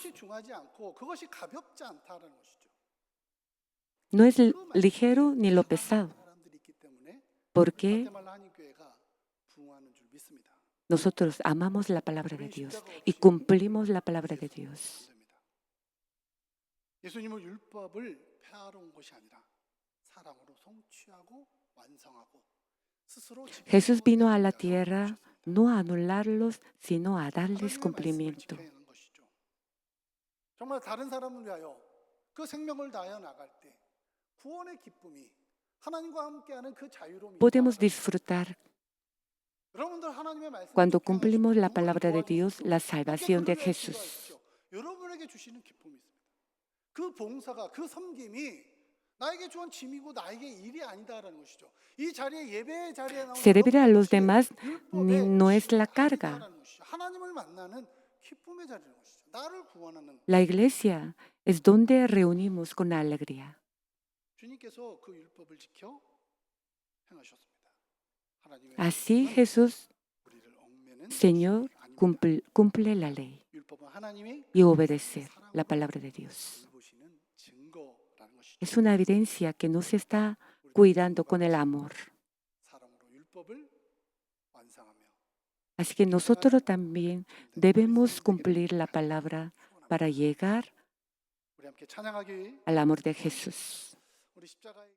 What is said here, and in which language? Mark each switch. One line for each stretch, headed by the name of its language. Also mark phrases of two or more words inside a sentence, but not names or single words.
Spanish: No es ligero ni lo pesado, porque nosotros amamos la palabra de Dios y cumplimos la palabra de Dios.
Korean: 예수님은 율법을 폐하러 온 것이 아니라 사랑으로 성취하고 완성하고 스스로
Spanish: Jesús
Korean: 지키고
Spanish: vino a la
Korean: 있는 자라고
Spanish: tierra
Korean: 하셨습니다.
Spanish: no a anularlos, sino a darles
Korean: 하나님의 말씀을 cumplimiento. 지켜야 하는 것이죠. 정말 다른 사람을 위하여 그 생명을 다하여 나갈 때 구원의 기쁨이 하나님과 함께하는 그 자유로움이
Spanish: Podemos
Korean: 있다.
Spanish: disfrutar
Korean: 여러분들 하나님의 말씀을
Spanish: cuando
Korean: 지켜야
Spanish: cumplimos
Korean: 하시고
Spanish: la
Korean: 구원을
Spanish: palabra de
Korean: 구하기
Spanish: Dios,
Korean: 위해서
Spanish: la
Korean: 함께
Spanish: salvación de
Korean: 그를 위하여
Spanish: Jesús.
Korean: 기도하십시오. 여러분에게 주시는 기쁨이 있습니다. 그 봉사가 그 섬김이 나에게 주한 짐이고 나에게 일이 아니다라는 것이죠. 이 자리에 예배의 자리에 나오는
Spanish: Servir a los
Korean: 여러분의
Spanish: demás
Korean: 것이 율법의
Spanish: no es
Korean: 짐이
Spanish: la carga.
Korean: 아니다라는 것이죠. 하나님을 만나는 기쁨의 자리라는 것이죠. 나를 구원하는
Spanish: La iglesia es donde reunimos con alegría.
Korean: 주님께서 그 율법을 지켜 행하셨습니다. 하나님의
Spanish: Así
Korean: 말씀은
Spanish: Jesús,
Korean: 우리를 얽매는
Spanish: Señor,
Korean: 것이 아닙니다.
Spanish: cumple la ley
Korean: 율법은 하나님이
Spanish: y obedecer la
Korean: 사랑으로
Spanish: palabra de Dios.
Korean: 돌보시는 증거라는 것이죠.
Spanish: Es una evidencia que nos está cuidando con el amor.
Korean: 사랑으로 율법을 완성하며
Spanish: Así que nosotros también debemos cumplir la palabra para llegar
Korean: 우리 함께 찬양하기
Spanish: al amor de Jesús.
Korean: 우리 십자가의